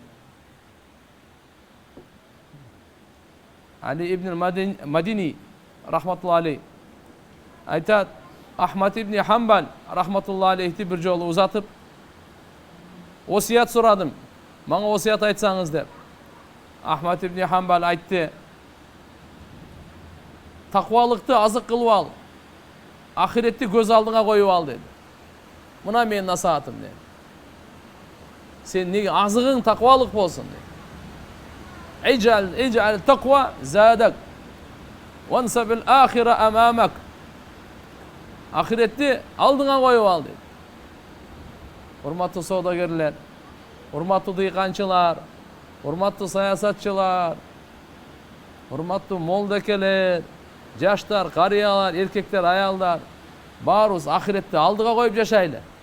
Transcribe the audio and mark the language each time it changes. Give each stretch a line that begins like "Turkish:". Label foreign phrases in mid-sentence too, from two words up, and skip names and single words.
Kyrgyz: Али ибн Мадини
Arabic: رحمة الله عليه
Kyrgyz: айтат, Ахмад ибн Хамбал
Arabic: رحمة الله عليه
Kyrgyz: бир жолу узатып, осият сурадым, мага осият айтсаңыз деп. Ахмад ибн Хамбал айтты, таквалыкты азык кылып ал, ахиретти көз алдыңа коюп ал деди. Мына менин насаатым деди. Сен неге азыгың таквалык болсун деди.
Arabic: اجعل التقوى زادك وانصب الآخرة أمامك.
Kyrgyz: Ахиретти алдыңа коюп ал деди. Урматтуу соодагерлер, урматтуу дыйканчылар, урматтуу саясатчылар, урматтуу молдекелер, жаштар, карыялар, эркектер, аялдар, баарыбыз ахиретти алдыга коюп жашайлы.